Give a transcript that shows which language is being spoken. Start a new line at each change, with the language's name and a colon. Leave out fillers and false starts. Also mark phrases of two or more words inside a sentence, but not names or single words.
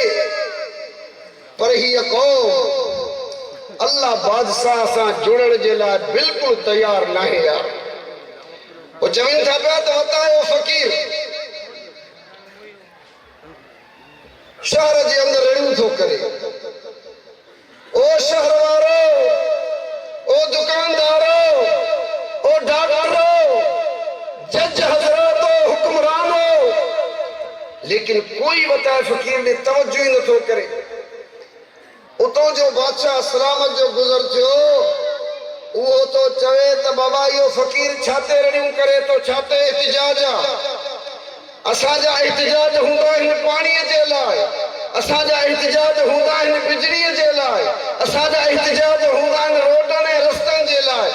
Sindhi: पर हीअ क़ौम अल्लाह बादशाह सां जुड़ण जे लाइ बिल्कुलु तयार न आहे यार। वो चवनि था पिया त वतायो फ़क़ीर शहर जे अंदरि रड़ियूं थो करे। ओ शहर वारो, ओ दुकानदारो, ओ डॉक्टरो, जज हज़रातो, हुक्मरानो, लेकिन कोई वताए फ़क़ीर ने तवज्जो ही नथो करे। उतो जो बादशाह सलामत जो गुज़र थियो उहो तो चवे त बाबा इहो फ़क़ीर छाते रड़ियूं करे तो, छाते एहतिजाज आहे? असांजा एहतिजाज हूंदा आहिनि पाणीअ जे लाइ, असांजा एहतिजाज हूंदा आहिनि बिजलीअ जे लाइ, असांजा एहतिजाज हूंदा आहिनि रोडनि ऐं रस्तनि जे लाइ।